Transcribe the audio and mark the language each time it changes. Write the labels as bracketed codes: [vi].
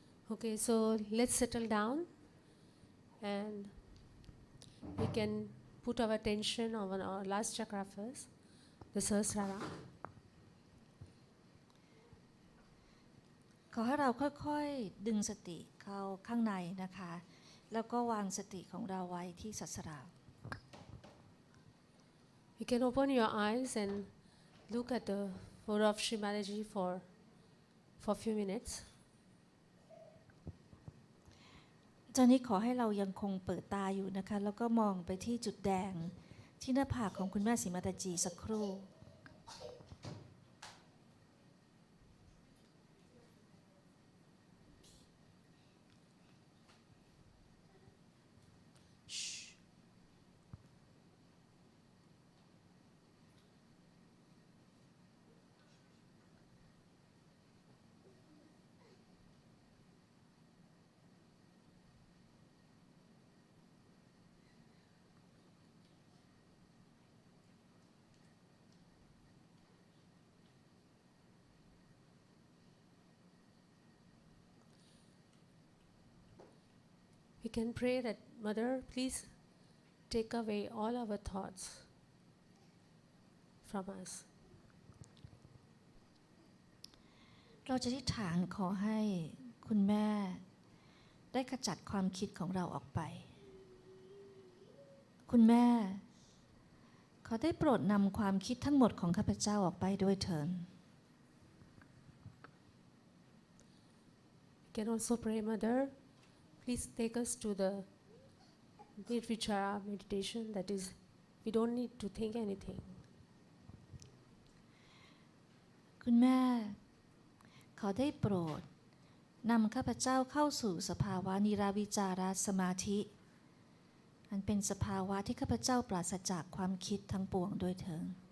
[en] Okay, so let's settle down and we can put our attention on our last chakra first, the Sahasrara. [th] ขอให้เราค่อยๆดึงสติเข้าข้างในนะคะแล้วก็วางสติของเราไว้ที่สัสรา [en] You can open your eyes and look at the photo of Shri Mataji for a few minutes. [th] ตอนนี้ขอให้เรายังคงเปิดตาอยู่นะคะแล้วก็มองไปที่จุดแดงที่หน้าผากของคุณแม่ศรีมาตาจีสักครู่ [en] We can pray that, Mother, please take away all our thoughts from us. [th] เราจะอธิษฐานขอให้คุณแม่ได้ขจัดความคิดของเราออกไป คุณแม่ขอได้โปรดนำความคิดทั้งหมดของข้าพเจ้าออกไปด้วยเถิด [en] We can also pray, Mother, please take us to the Nirvichara meditation, that is, we don't need to think anything. [th] คุณแม่ขอได้โปรดนำข้าพเจ้าเข้าสู่สภาวะนิราวิจารสมาธิอันเป็นสภาวะที่ข้าพเจ้าปราศจากความคิดทั้งปวงด้วยเถิด